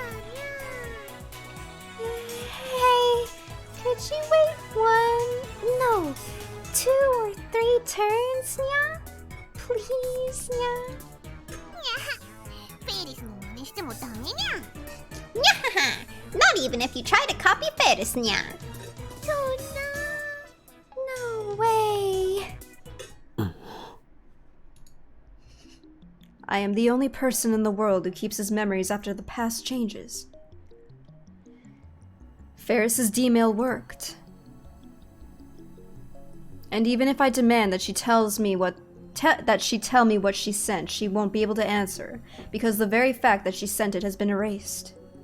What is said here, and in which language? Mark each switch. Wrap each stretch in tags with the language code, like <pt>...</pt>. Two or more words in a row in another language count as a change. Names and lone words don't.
<en>Hey, could you wait 1, no, 2 or 3 turns, nya? Please, nya?</en> <ja>フェイリスの真似してもダメにゃ。</ja> <en>Nyahaha! Not even if you try to copy Fadis, nya!</en> <ja>そんな。</ja> <en>No way! I am the only person in the world who keeps his memories after the past changes. Ferris's D-mail worked. And even if I demand that she tells me tell me what she sent, she won't be able to answer, because the very fact that she sent it has been erased.</en>